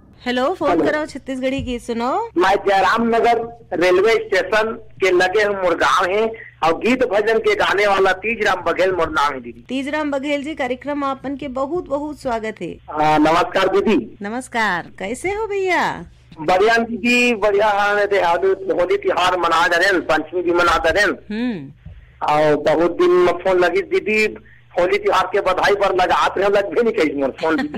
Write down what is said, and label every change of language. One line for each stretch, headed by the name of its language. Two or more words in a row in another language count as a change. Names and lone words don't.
Chhattisgarhi: हेलो, फोन करो छत्तीसगढ़ी गीत सुनो। मैं जयराम नगर रेलवे स्टेशन के लगे हम मुरगांव है और गीत भजन के गाने वाला तीजराम बघेल मोर नाम है दीदी। तीजराम बघेल जी, कार्यक्रम आपन के बहुत बहुत स्वागत है। नमस्कार दीदी। नमस्कार, कैसे हो भैया? बढ़िया दीदी, बढ़िया। होली त्योहार मना दे, पंचमी भी मना दे और बहुत दिन में फोन लगी दीदी। होली त्योहार के बधाई पर लगात रहे, लग भी नहीं कही मोर फोन दीदी।